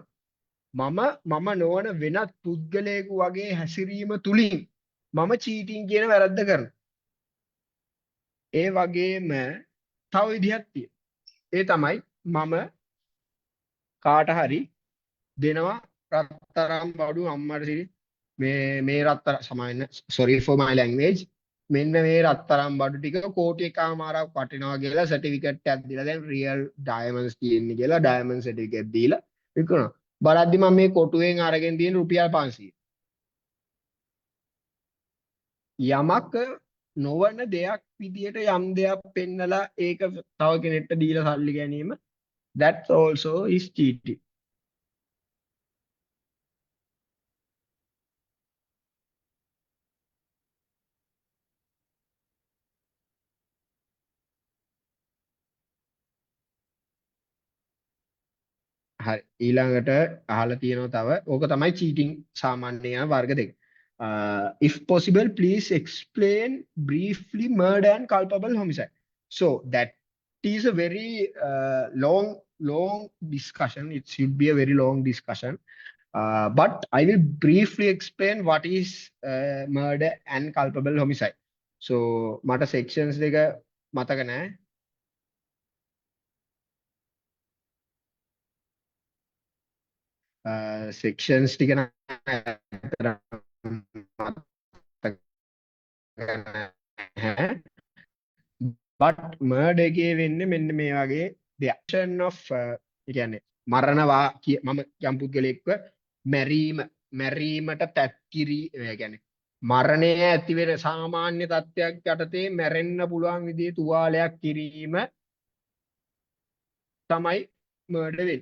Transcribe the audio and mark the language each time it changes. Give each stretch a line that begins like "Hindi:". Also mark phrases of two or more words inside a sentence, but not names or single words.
Sinhala: මම නොවන වෙනත් පුද්ගලයෙකු වගේ හැසිරීම තුලින් මම චීටිං කියන වැරද්ද කරනවා. ඒ වගේම තව විදිහක් තියෙනවා. ඒ තමයි මම කාට හරි දෙනවා රත්තරන් බඩු අම්මට සිරි මේ රත්තරන් සමාවෙන්න
English: sorry for my language
Sinhala: මෙන්න මේ රත්තරන් බඩු ටික කෝටි එකමාරක් වටිනවා කියලා සර්ටිෆිකේට් එකක් දීලා දැන්
English: real diamonds
Sinhala: තියෙන්නේ කියලා
English: diamond certificate
Sinhala: දීලා විකුණනවා. බලද්දි මම මේ කොටුවෙන් අරගෙන තියෙන රුපියල් 500. යමක නොවන දෙයක් විදියට යම් දෙයක් පෙන්නලා ඒක තව කෙනෙක්ට දීලා සල්ලි ගැනීම
English: that also is cheating.
Sinhala: හරි ඊළඟට අහලා තියෙනවා තව ඕක තමයි cheating සාමාන්‍ය වර්ග දෙක.
English: If possible, please explain briefly murder and culpable homicide. So that is a very long discussion. It should be a very long discussion. But I will briefly explain what is murder and culpable homicide.
Sinhala: So මට sections දෙක මතක නැහැ. Sections ටික
English: but murder
Sinhala: එකේ වෙන්නේ මෙන්න මේ වගේ
English: the action of
Sinhala: කියන්නේ මරණවා මම යම් පුද්ගලයෙක්ව මැරීමට තැත්කිරි කියන්නේ මරණය ඇති වෙන සාමාන්‍ය තත්ත්වයක් යටතේ මැරෙන්න පුළුවන් විදිහේ තුවාලයක් කිරීම තමයි murder වෙන්නේ.